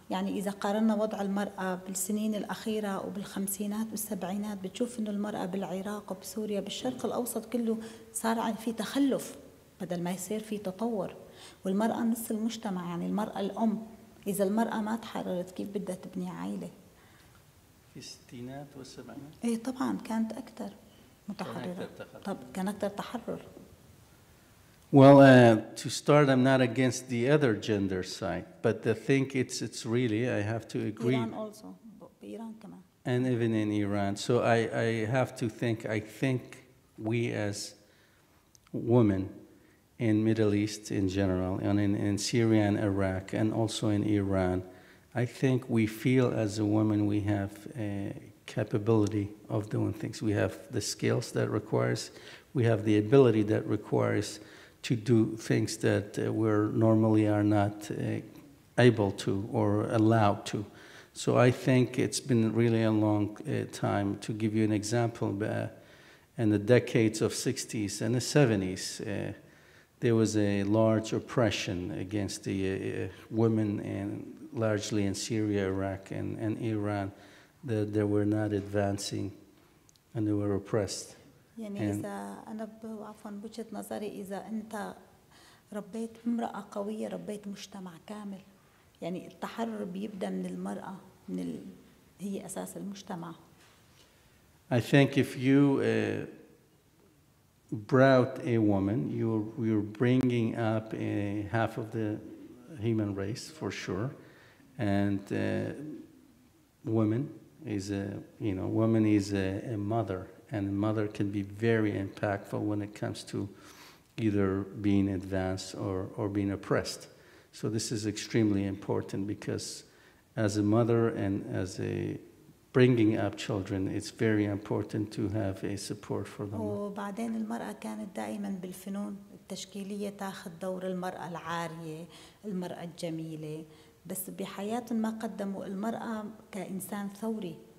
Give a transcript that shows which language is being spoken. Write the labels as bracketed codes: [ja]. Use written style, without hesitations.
[ar] يعني إذا قارنا وضع المرأة بالسنين الأخيرة وبالخمسينات والسبعينات بتشوف إنه المرأة بالعراق وبسوريا بالشرق الأوسط كله صار في تخلف بدل ما يصير في تطور. والمرأة نص المجتمع، يعني المرأة الأم. إذا المرأة ما تحررت كيف بدها تبني عائلة؟ في الستينات والسبعينات؟ إيه طبعا كانت أكثر متحررة. طب كان أكثر تحرر. [en] Well, to start, I'm not against the other gender side, but I think it's really, I have to agree. Iran also, Iran [ar] كمان. [en] And even in Iran. So I have to think, I think we as women in Middle East in general, and in Syria and Iraq, and also in Iran, I think we feel as a woman we have a capability of doing things. We have the skills that requires, we have the ability that requires to do things that we normally are not able to or allowed to. So I think it's been really a long time. To give you an example, in the decades of 60s and the 70s, there was a large oppression against the women, and largely in Syria, Iraq, and Iran, that they were not advancing and they were oppressed. [ar] يعني إذا أنا عفوا بوجهة نظري إذا أنت ربيت امرأة قوية ربيت مجتمع كامل. يعني التحرر بيبدأ من المرأة، هي أساس المجتمع. [en] I think if you brought a woman, you're bringing up half of the human race for sure, and woman is a mother, and a mother can be very impactful when it comes to either being advanced or being oppressed. So this is extremely important because as a mother and as a bringing up children, it's very important to have a support for them. [ar] وبعدين المرأة كانت دائما بالفنون التشكيلية تاخذ دور المرأة العارية، المرأة الجميلة، بس بحياتهم ما قدموا المرأة كإنسان ثوري.